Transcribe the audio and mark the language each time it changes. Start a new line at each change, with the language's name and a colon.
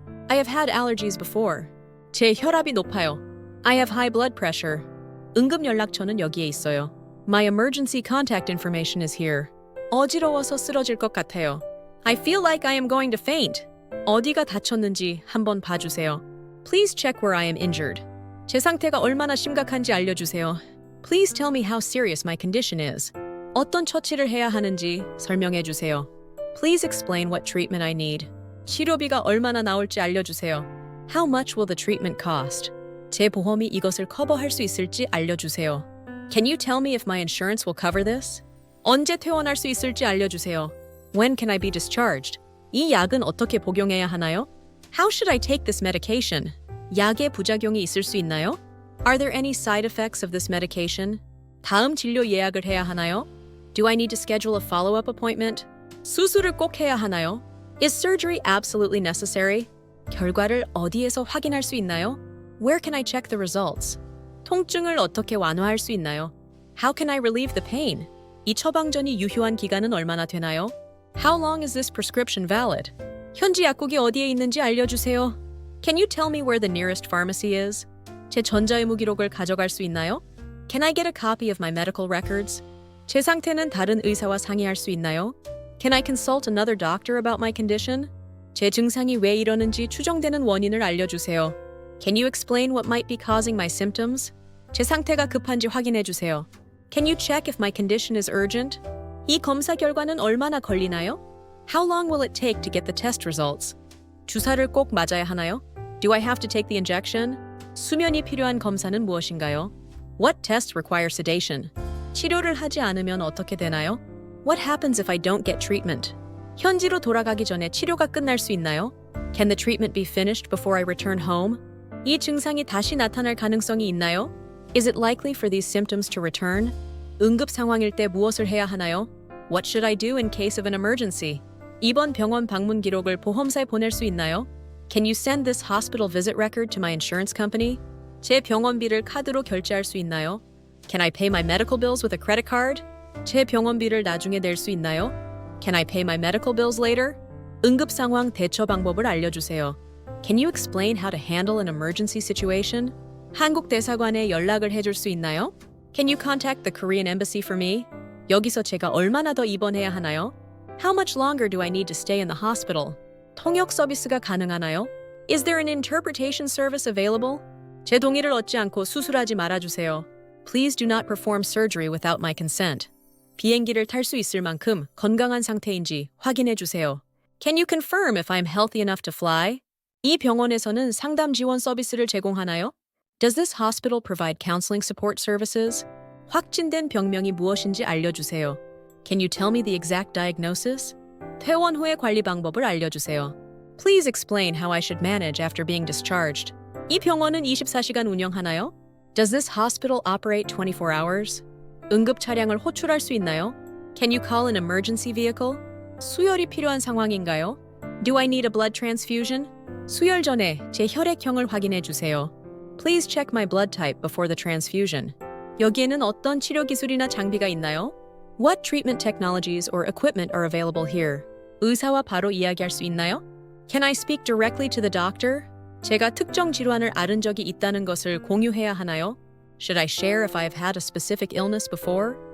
English: I have had allergies before.
Korean: 제 혈압이 높아요.
English: I have high blood pressure.
Korean: 응급 연락처는 여기에 있어요.
English: My emergency contact information is here.
Korean: 어지러워서 쓰러질 것 같아요.
English: I feel like I am going to faint.
Korean: 어디가 다쳤는지 한번 봐주세요.
English: Please check where I am injured.
Korean: 제 상태가 얼마나 심각한지 알려주세요.
English: Please tell me how serious my condition is.
Korean: 어떤 처치를 해야 하는지 설명해 주세요.
English: Please explain what treatment I need.
Korean: 치료비가 얼마나 나올지 알려주세요.
English: How much will the treatment cost?
Korean: 제 보험이 이것을 커버할 수 있을지 알려주세요.
English: Can you tell me if my insurance will cover this?
Korean: 언제 퇴원할 수 있을지 알려주세요.
English: When can I be discharged?
Korean: 이 약은 어떻게 복용해야 하나요?
English: How should I take this medication?
Korean: 약의 부작용이 있을 수 있나요?
English: Are there any side effects of this medication?
Korean: 다음 진료 예약을 해야 하나요?
English: Do I need to schedule a follow-up appointment?
Korean: 수술을 꼭 해야 하나요?
English: Is surgery absolutely necessary?
Korean: 결과를 어디에서 확인할 수 있나요?
English: Where can I check the results?
Korean: 통증을 어떻게 완화할 수 있나요?
English: How can I relieve the pain?
Korean: 이 처방전이 유효한 기간은 얼마나 되나요?
English: How long is this prescription valid?
Korean: 현지 약국이 어디에 있는지 알려주세요.
English: Can you tell me where the nearest pharmacy is?
Korean: 제 전자의무 기록을 가져갈 수 있나요?
English: Can I get a copy of my medical records?
Korean: 제 상태는 다른 의사와 상의할 수 있나요?
English: Can I consult another doctor about my condition?
Korean: 제 증상이 왜 이러는지 추정되는 원인을 알려주세요.
English: Can you explain what might be causing my symptoms?
Korean: 제 상태가 급한지 확인해 주세요.
English: Can you check if my condition is urgent?
Korean: 이 검사 결과는 얼마나 걸리나요?
English: How long will it take to get the test results?
Korean: 주사를 꼭 맞아야 하나요?
English: Do I have to take the injection?
Korean: 수면이 필요한 검사는 무엇인가요?
English: What tests require sedation?
Korean: 치료를 하지 않으면 어떻게 되나요?
English: What happens if I don't get treatment?
Korean: 현지로 돌아가기 전에 치료가 끝날 수 있나요?
English: Can the treatment be finished before I return home?
Korean: 이 증상이 다시 나타날 가능성이 있나요?
English: Is it likely for these symptoms to return?
Korean: 응급 상황일 때 무엇을 해야 하나요?
English: What should I do in case of an emergency?
Korean: 이번 병원 방문 기록을 보험사에 보낼 수 있나요?
English: Can you send this hospital visit record to my insurance company?
Korean: 제 병원비를 카드로 결제할 수 있나요?
English: Can I pay my medical bills with a credit card?
Korean: 제 병원비를 나중에 낼 수 있나요?
English: Can I pay my medical bills later?
Korean: 응급 상황 대처 방법을 알려주세요.
English: Can you explain how to handle an emergency situation?
Korean: 한국 대사관에 연락을 해줄 수 있나요?
English: Can you contact the Korean embassy for me?
Korean: 여기서 제가 얼마나 더 입원해야 하나요?
English: How much longer do I need to stay in the hospital?
Korean: 통역 서비스가 가능하나요?
English: Is there an interpretation service available?
Korean: 제 동의를 얻지 않고 수술하지 말아주세요.
English: Please do not perform surgery without my consent.
Korean: 비행기를 탈 수 있을 만큼 건강한 상태인지 확인해 주세요.
English: Can you confirm if I'm healthy enough to fly?
Korean: 이 병원에서는 상담 지원 서비스를 제공하나요?
English: Does this hospital provide counseling support services?
Korean: 확진된 병명이 무엇인지 알려주세요.
English: Can you tell me the exact diagnosis?
Korean: 퇴원 후의 관리 방법을 알려주세요.
English: Please explain how I should manage after being discharged.
Korean: 이 병원은 24시간 운영하나요?
English: Does this hospital operate 24 hours?
Korean: 응급 차량을 호출할 수 있나요?
English: Can you call an emergency vehicle?
Korean: 수혈이 필요한 상황인가요?
English: Do I need a blood transfusion?
Korean: 수혈 전에 제 혈액형을 확인해 주세요.
English: Please check my blood type before the transfusion.
Korean: 여기에는 어떤 치료 기술이나 장비가 있나요?
English: What treatment technologies or equipment are available here?
Korean: 의사와 바로 이야기할 수 있나요?
English: Can I speak directly to the doctor?
Korean: 제가 특정 질환을 앓은 적이 있다는 것을 공유해야 하나요?
English: Should I share if I have had a specific illness before?